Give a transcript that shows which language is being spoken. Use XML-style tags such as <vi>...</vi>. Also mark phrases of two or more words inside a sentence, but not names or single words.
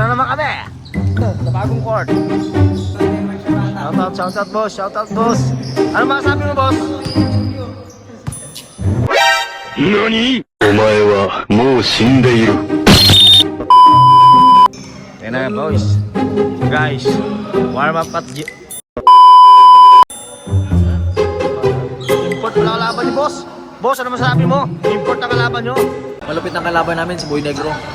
<tl>kami sa bagong court.</tl> <en>Shoutout boss, shoutout boss.</en> <tl>Ano masasabi mo boss? NANI?!</tl> <ja>お前はもう死んでいる。</ja> <tl>Yan na boys. Guys,</tl> <en>warm up</en> <tl>at import na kalaban niyo boss. Boss, ano masasabi mo? Import na kalaban nyo. Malupit ang kalaban namin si Boy Negro.</tl>